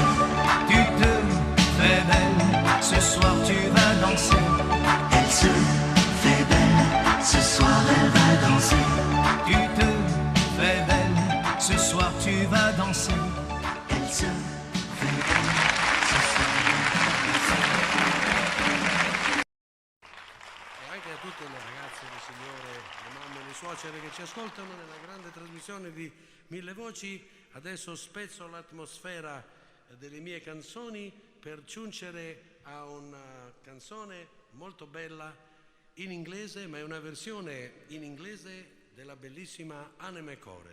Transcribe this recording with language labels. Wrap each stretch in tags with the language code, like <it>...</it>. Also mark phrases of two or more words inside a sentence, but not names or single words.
<fr>Tu te fais belle, ce soir tu vas danser. Elle se fait belle, ce soir elle va danser. Tu te fais belle, ce soir tu vas danser. Elle se fait belle, ce soir</fr> <it>E anche a tutte le ragazze, le signore, le mamme, le suocere che ci ascoltano nella grande trasmissione di Mille Voci. Adesso spezzo l'atmosfera delle mie canzoni per giungere a una canzone molto bella in inglese, ma è una versione in inglese della bellissima Anne McCore.</it>